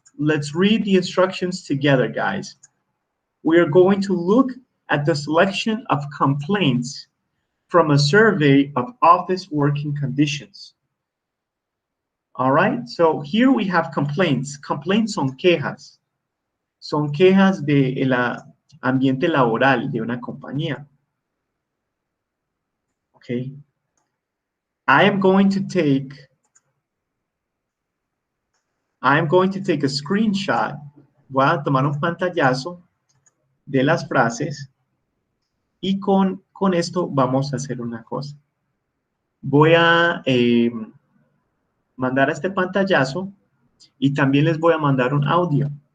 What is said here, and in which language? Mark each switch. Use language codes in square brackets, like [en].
[en] Let's read the instructions together, guys. We are going to look at the selection of complaints from a survey of office working conditions. All right, so here we have complaints. [es] Complaints son quejas. Son quejas del ambiente laboral de una compañía. [en] Okay. I am going to take a screenshot. [es] Voy a tomar un pantallazo de las frases y con esto vamos a hacer una cosa. Voy a mandar este pantallazo y también les voy a mandar un audio.